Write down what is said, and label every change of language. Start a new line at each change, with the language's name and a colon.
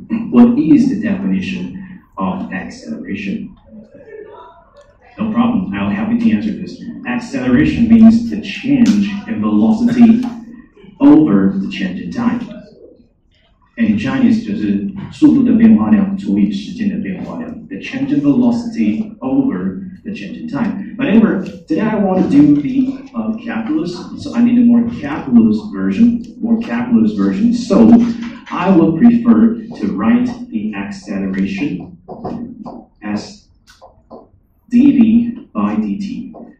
English: What is the definition of acceleration? No problem, I'll help you to answer this. Acceleration means the change in velocity over the change in time. And in Chinese,
Chinese: 就是速度的变化量除以时间的变化量.
English: The change in velocity over the change in time. But anyway, today I want to do the calculus, so I need a more calculus version. So I would prefer to write the acceleration as dv by dt.